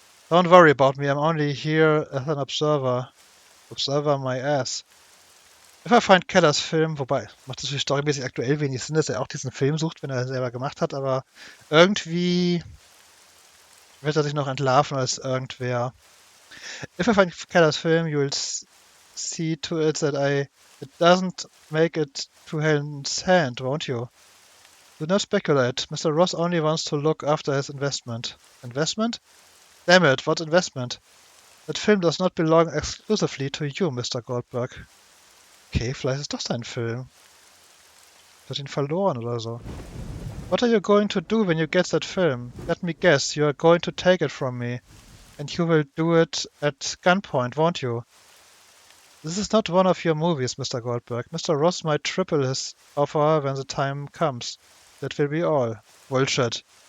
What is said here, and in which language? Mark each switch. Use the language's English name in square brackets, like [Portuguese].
[English] Don't worry about me, I'm only here as an observer. Observer my ass. If I find [German] Kellers Film, wobei, macht natürlich storymäßig aktuell wenig Sinn, dass er auch diesen Film sucht, wenn er ihn selber gemacht hat, aber irgendwie wird er sich noch entlarven als irgendwer. [English] If I find Kellers Film, you will see to it that it doesn't make it to Helen's hand, won't you? Do not speculate. Mr. Ross only wants to look after his investment. Investment? Damn it, what investment? That film does not belong exclusively to you, Mr. Goldberg. [German] Okay, vielleicht ist doch sein Film. Hat ihn verloren oder so. [English] What are you going to do when you get that film? Let me guess, you are going to take it from me. And you will do it at gunpoint, won't you? This is not one of your movies, Mr. Goldberg. Mr. Ross might triple his offer when the time comes. That will be all. Bullshit.